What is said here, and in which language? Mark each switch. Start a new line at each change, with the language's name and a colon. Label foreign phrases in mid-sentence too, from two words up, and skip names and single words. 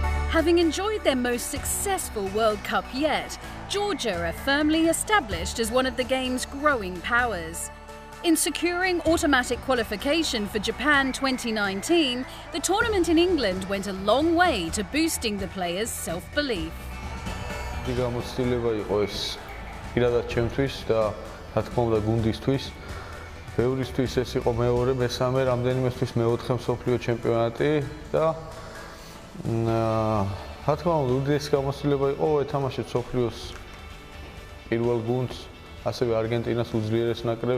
English: Having enjoyed their most successful World Cup yet, Georgia are firmly established as one of the game's growing powers. In securing automatic qualification for Japan 2019, the tournament in England went a long way to boosting the players' self-belief.
Georgian: გამოცდილება იყო ეს პირადად ჩემთვის და რა თქმა უნდა გუნდისთვის. ბევრისთვის ეს იყო მეორე, მესამე, რამდენიმესთვის მეოთხე მსოფლიო ჩემპიონატი და რა თქმა უნდა უდიდესი გამოცდილება იყო ეთამაშეთ მსოფლიოს პირველ გუნდს, ასევე არგენტინას უძლიერეს ნაკრებს.